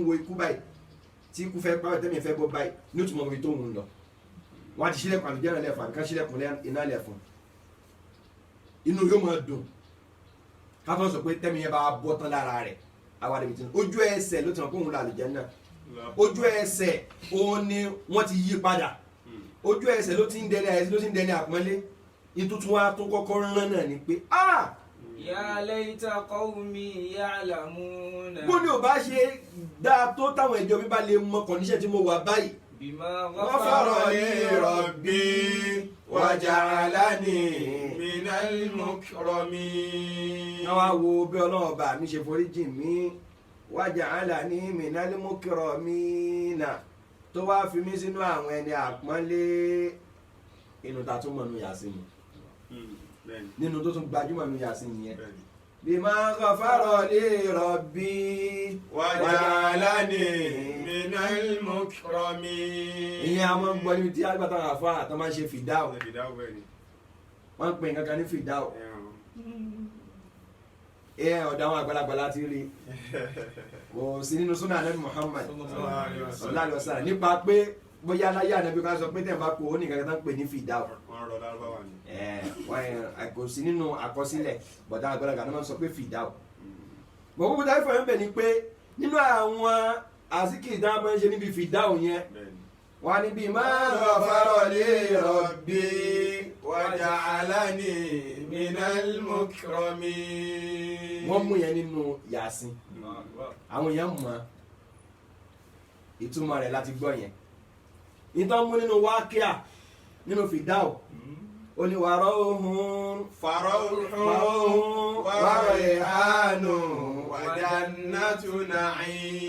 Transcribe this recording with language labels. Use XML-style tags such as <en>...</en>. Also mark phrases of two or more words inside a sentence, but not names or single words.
<yo>wo ikú báyìí tí ikú fẹ́ pàrọ̀ tẹ́mi fẹ́ bọ́ báyìí ní òtún mọ̀ ibi tó ń lọ wọ́n á ti ṣílẹ̀kùn àlùjánnà lẹ̀ fún àbíká ṣílẹ̀kùn iná lẹ̀ fún inú yóò máa dùn káfọ́ sọ pé tẹ́mi yẹn bá bọ́ tán lára rẹ̀ àwa níbi tí ojú ẹsẹ̀ ló ti mọ̀ pé òun lọ àlùjánnà ojú ẹsẹ̀ òun ni wọ́n ti yí padà ojú ẹsẹ̀ ló ti ń dẹni àpọ́nlé ìtútù wa tó kọ́kọ́ rán náà ni pé</yo> <ar>يا ليت قومي يعلمون.</ar> <yo>bó ni ò bá ṣe dáa tó táwọn ìjọ mi bá lè mọ kọ̀níṣẹ́ tí mo wà báyìí.</yo> <ar>بما غفر لي ربي وجعلني من المكرمين.</ar> <yo>wọ́n wá wo bí Ọlọ́run ọba mi ṣe foríjì mí</yo> <ar>وجعلني من المكرمين</ar> <yo>tó wá fi mí sínú àwọn ẹni àpọ́nlé inú ta tún mọ̀nú yà sí mi nínú tó tún gbajúmọ̀ nínú yà sí nìyẹn</yo> <ar>بما غفر لي ربي وجعلني من المكرمين.</ar> <yo>ìyẹn a máa ń gbọ́ níbi tí agbátá àfa àtọ́ máa ń ṣe fìdáwò wọ́n ń pè nǹkan kan ní fìdáwò ọ̀dọ̀ àwọn àgbàlagbà láti rí kò sí nínú súnà Ànábì Muhammad</yo> <ar>صلى الله عليه وسلم</ar> <yo>nípa pé bóyá aláyé Ànábì ká sọ pé tẹ̀ bá kó o ní nǹkan kan pè ní fìdáwò kò sí nínú àkọsílẹ̀ bọ̀dá àgbàlagbà náà sọ pé fìdáwò gbogbo kúta ìfọ̀ yẹn bẹ̀ ni pé nínú àwọn àsìkò ìdáhùn máa ń ṣe níbi fìdáwò yẹn wà níbi máa</yo> <ar>غفر لي ربي وجعلني من المكرمين.</ar> <yo>wọ́n mú yẹn nínú Yásìn àwọn èèyàn mọ̀ ìtumọ̀ rẹ̀ láti gbọ́ yẹn ìtàn mú nínú wákíà nínú fìdáwò ó ní farauhun</yo> <ar>وريحان وجنة نعيم.</ar>